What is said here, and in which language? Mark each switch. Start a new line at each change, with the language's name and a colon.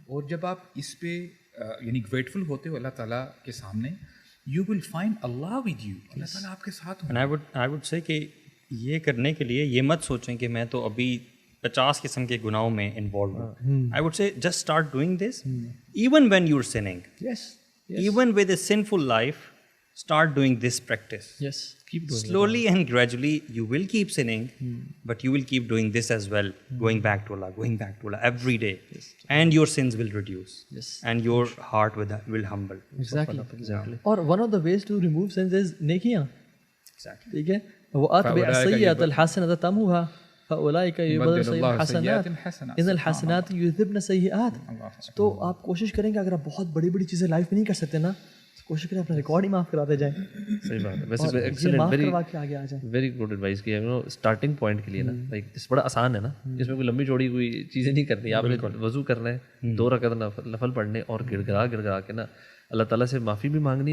Urdu: اور جب آپ اس پہ یعنی گریٹفل ہوتے ہو اللہ تعالیٰ کے سامنے,
English: you will find Allah with you,
Urdu: اللہ تعالیٰ آپ کے ساتھ ہوں.
English: I would say
Urdu: کہ یہ کرنے کے لیے یہ مت سوچیں کہ میں تو ابھی 50 قسم کے گناہوں میں انوالو ہوں.
English: I would say just start doing this even when you are sinning, even with a sinful life, start doing this practice. Yes, keep doing slowly and gradually you will keep sinning, but you will keep doing this as well, going back to Allah every day. Yes. And your sins will reduce. Yes. And your heart will humble. Exactly. Or one of the ways to remove sins is نیکیاں. Exactly.
Urdu: ٹھیک ہے,
Arabic: وأتبع السيئة الحسنة تمحها فأولئك يبدل السيئات حسنات إن الحسنات يذهبن السيئات.
Urdu: تو آپ کوشش کریں کہ اگر آپ بہت بڑی بڑی چیزیں لائف میں نہیں کر سکتے نا تو کوشش کریں اپنا ریکارڈ ہی معاف کراتے جائیں. صحیح بات ہے. ویسے ایکسلنٹ ویری گڈ ایڈوائس کی ہے. اسٹارٹنگ پوائنٹ کے لیے نا لائک اس بڑا آسان ہے نا, اس میں کوئی لمبی چوڑی کوئی چیزیں نہیں کرنی. آپ نے وضو کرنا ہے, 2 رکعت نفل پڑھنے اور گڑ گڑا کے نا اللہ تعالیٰ سے معافی بھی مانگنی.